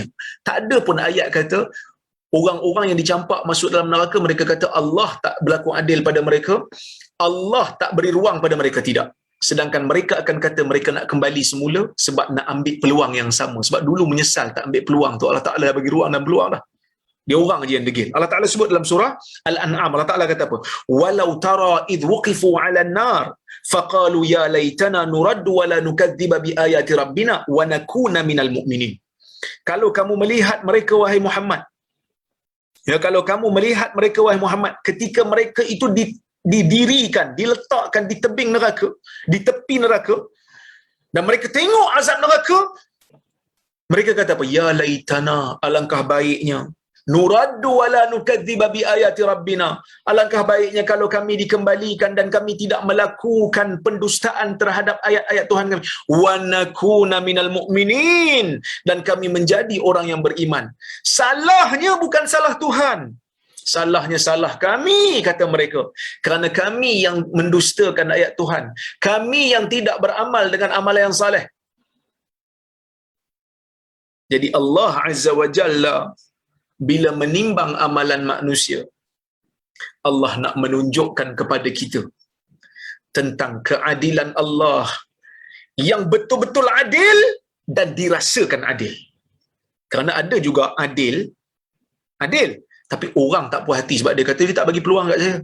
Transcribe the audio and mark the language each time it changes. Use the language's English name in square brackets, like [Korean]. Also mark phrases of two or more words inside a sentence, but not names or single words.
[Malay] Tak ada pun ayat kata orang-orang yang dicampak masuk dalam neraka mereka kata Allah tak berlaku adil pada mereka, Allah tak beri ruang pada mereka, tidak. Sedangkan mereka akan kata mereka nak kembali semula sebab nak ambil peluang yang sama. Sebab dulu menyesal tak ambil peluang tu, Allah Ta'ala bagi ruang dan peluang dah. Dia orang je yang degil. Allah Ta'ala sebut dalam surah Al-An'am, Allah Ta'ala kata apa? [Arabic] ولو ترى إذ وقفوا على النار فقالوا يا ليتنا نرد ولا نكذب بآيات ربنا ونكون من المؤمنين. [Malay] Kalau kamu melihat mereka wahai Muhammad, ya, kalau kamu melihat mereka wahai Muhammad ketika mereka itu didirikan, diletakkan di tebing neraka, di tepi neraka, dan mereka tengok azab neraka, mereka kata apa? [Arabic] يا ليتنا, [Malay] alangkah baiknya, [Arabic] نرد ولا نكذب بآيات ربنا, [Malay] alangkah baiknya kalau kami dikembalikan dan kami tidak melakukan pendustaan terhadap ayat-ayat Tuhan kami, [Arabic] ونكون من المؤمنين, [Malay] dan kami menjadi orang yang beriman. Salahnya bukan salah Tuhan, salahnya salah kami, kata mereka, kerana kami yang mendustakan ayat Tuhan, kami yang tidak beramal dengan amalan yang saleh. Jadi Allah [Arabic] عز وجل [Malay] bila menimbang amalan manusia, Allah nak menunjukkan kepada kita tentang keadilan Allah yang betul-betul adil dan dirasakan adil. Kerana ada juga adil, tapi orang tak puas hati sebab dia kata dia tak bagi peluang kat saya.